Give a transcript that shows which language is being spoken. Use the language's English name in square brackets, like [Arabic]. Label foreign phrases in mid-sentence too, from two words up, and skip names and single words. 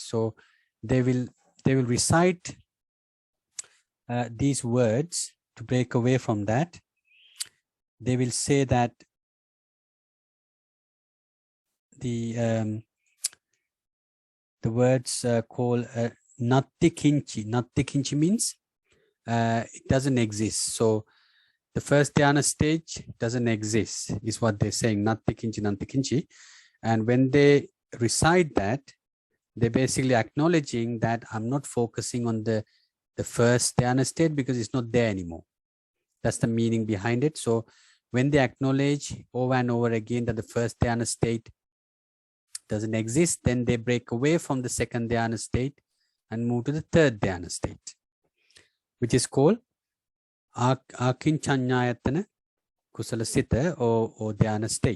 [English] So they will recite these words to break away from that. They will say that the words called [Pali] natti kinchi. Natti kinchi [English] means it doesn't exist. So the first dhyana stage doesn't exist, is what they're saying. [Pali] Natti kinchi, natti kinchi. [English] And when they recite that, they're basically acknowledging that I'm not focusing on the first dhyana state because it's not there anymore. That's the meaning behind it. So when they acknowledge over and over again that the first dhyana state doesn't exist, then they break away from the second dhyana state and move to the third dhyana state, which is called [Pali] Akinchanyayatana Kusala Sita [English] or dhyana state.